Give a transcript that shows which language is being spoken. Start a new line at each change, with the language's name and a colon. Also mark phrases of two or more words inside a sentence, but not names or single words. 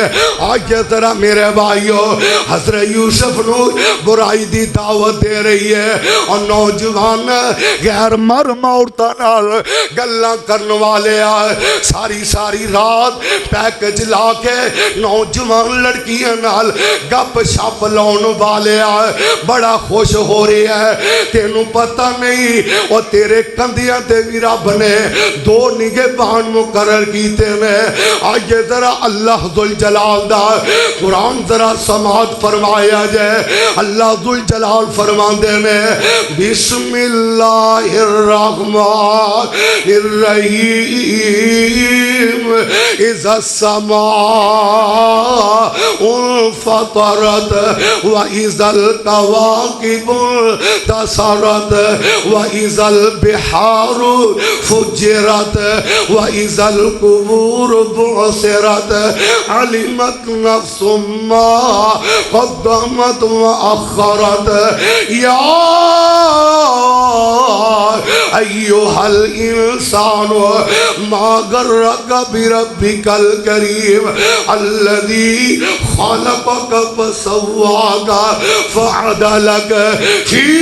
Punjabi: اج ذرا میرے بھائیو حضرت یوسف نوں برائی دی دعوت دے رہی ہے، اور نوجوان غیر مرم عورتاں نال گلاں کرنے والے آ، ساری ساری رات پیکج لا کے نوجوان لڑکیاں نال گپ شپ لاؤن والے آ، بڑا خوش ہو رہا ہے. تینوں پتا نہیں اور تیرے کندھیاں تے بھی رب نے دو نگہبان مقرر کیتے نے. اج ذرا اللہ ذوالجلال دا قرآن ذرا سماعت فرمایا جائے. اللہ ذوالجلال فرماتے نے,
Arabic: بسم الله الرحمن الرحيم، إذا السماء انفطرت وإذا الكواكب انتثرت وإذا البحار فجرت وإذا القبور بعثرت، علمت نفس ما قدمت وأخرت، يا أيها الإنسان ما غرك بربك الكريم، الذي خلقك فسواك فعدلك في